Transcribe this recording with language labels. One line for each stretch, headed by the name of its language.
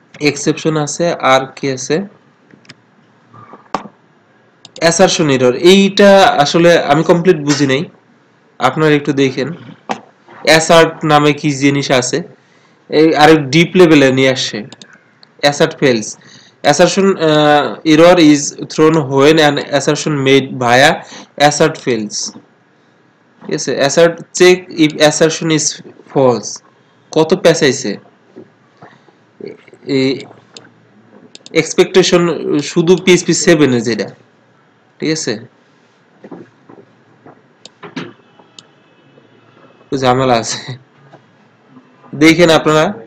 Bangla: Exception আছে আর কি আছে? Assertion error. এইটা আসলে আমি কমপ্লিট বুঝি নাই, আপনারা একটু দেখেন। অ্যাসার্ট নামে কি জিনিস আছে, এই আরেক ডিপ লেভেলে নিয়ে আসছে।
English: Assert fails, assertion error is thrown when an assertion made via assert fails. Yes, assert check if assertion is false.
Bangla: কত পেঁচাইছে এক্সপেকটেশন শুধু PHP 7 এ, যেটা ঠিক আছে, ঝামেলা আছে, দেখেন আপনারা।